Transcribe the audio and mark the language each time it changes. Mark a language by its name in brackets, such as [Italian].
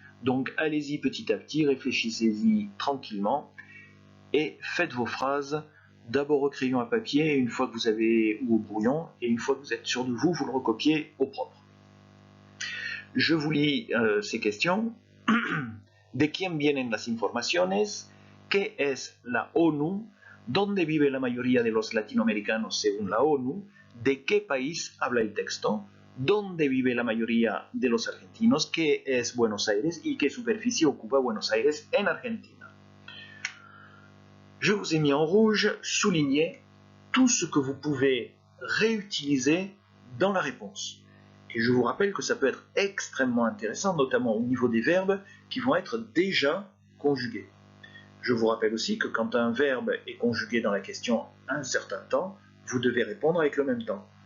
[French] Donc, allez-y petit à petit, réfléchissez-y tranquillement et faites vos phrases d'abord au crayon à papier, une fois que vous avez, ou au brouillon, et une fois que vous êtes sûr de vous, vous le recopiez au propre. Je vous lis ces questions. [Spanish] ¿De quién vienen las informaciones? ¿Qué es la ONU? ¿Dónde vive la mayoría de los latinoamericanos según la ONU? ¿De qué país habla el texto? ¿Dónde vive la mayoría de los argentinos? ¿Qué es Buenos Aires? ¿Y qué superficie ocupa Buenos Aires en Argentina? [French] Je vous ai mis en rouge, souligné tout ce que vous pouvez réutiliser dans la réponse. Et je vous rappelle que ça peut être extrêmement intéressant, notamment au niveau des verbes qui vont être déjà conjugués. Je vous rappelle aussi que quand un verbe est conjugué dans la question un certain temps, vous devez répondre avec le même temps.